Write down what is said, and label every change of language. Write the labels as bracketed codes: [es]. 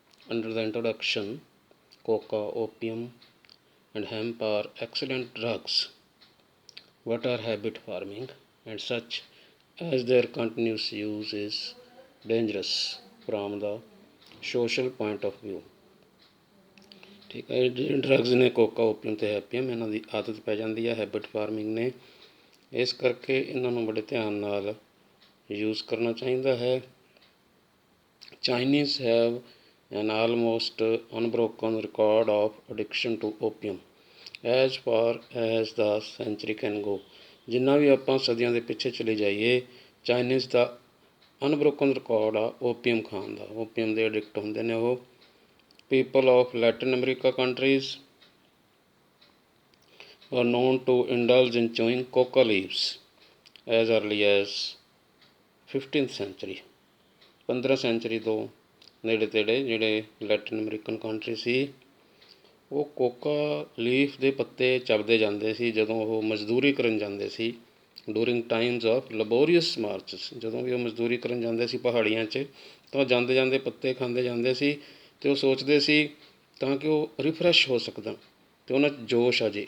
[en] Under the introduction, coca, opium, and hemp are excellent drugs, but are habit forming, and such as their continuous use is dangerous from the social point of view. [pa] ਠੀਕ ਹੈ। ਜਿਹੜੇ drugs ਨੇ ਕੋਕਾ, opium ਅਤੇ ਹੈਪੀਅਮ, ਇਹਨਾਂ ਦੀ ਆਦਤ ਪੈ ਜਾਂਦੀ ਹੈ, ਹੈਬਿਟ ਫਾਰਮਿੰਗ ਨੇ, ਇਸ ਕਰਕੇ ਇਹਨਾਂ ਨੂੰ ਬੜੇ ਧਿਆਨ ਨਾਲ ਯੂਜ਼ ਕਰਨਾ ਚਾਹੀਦਾ ਹੈ। [en] Chinese have an almost unbroken record of addiction to opium as far as the century can go. [pa] ਜਿੰਨਾ ਵੀ ਆਪਾਂ ਸਦੀਆਂ ਦੇ ਪਿੱਛੇ ਚਲੇ ਜਾਈਏ, ਚਾਈਨੀਜ਼ ਦਾ ਅਨਬ੍ਰੋਕਨ ਰਿਕਾਰਡ ਆ ਓਪੀਅਮ ਖਾਣ ਦਾ। ਓਪੀਅਮ ਦੇ ਐਡਿਕਟ ਹੁੰਦੇ ਨੇ ਉਹ। [en] People of Latin America countries were known to indulge in chewing coca leaves as early as 15th century। [pa] 15 sanctuary ਤੋਂ ਨੇੜੇ ਤੇੜੇ ਜਿਹੜੇ ਲੈਟਿਨ ਅਮਰੀਕਨ ਕੰਟਰੀ ਸੀ, ਉਹ ਕੋਕਾ ਲੀਫ ਦੇ ਪੱਤੇ ਚੱਬਦੇ ਜਾਂਦੇ ਸੀ ਜਦੋਂ ਉਹ ਮਜ਼ਦੂਰੀ ਕਰਨ ਜਾਂਦੇ ਸੀ। ਡੂਰਿੰਗ ਟਾਈਮਸ ਆਫ ਲੈਬੋਰੀਅਸ ਮਾਰਚਸ, ਜਦੋਂ ਵੀ ਉਹ ਮਜ਼ਦੂਰੀ ਕਰਨ ਜਾਂਦੇ ਸੀ ਪਹਾੜੀਆਂ 'ਚ, ਤਾਂ ਜਾਂਦੇ ਜਾਂਦੇ ਪੱਤੇ ਖਾਂਦੇ ਜਾਂਦੇ ਸੀ ਅਤੇ ਉਹ ਸੋਚਦੇ ਸੀ ਤਾਂ ਕਿ ਉਹ ਰਿਫਰੈਸ਼ ਹੋ ਸਕਦਾ ਅਤੇ ਉਹਨਾਂ 'ਚ ਜੋਸ਼ ਆ ਜੇ।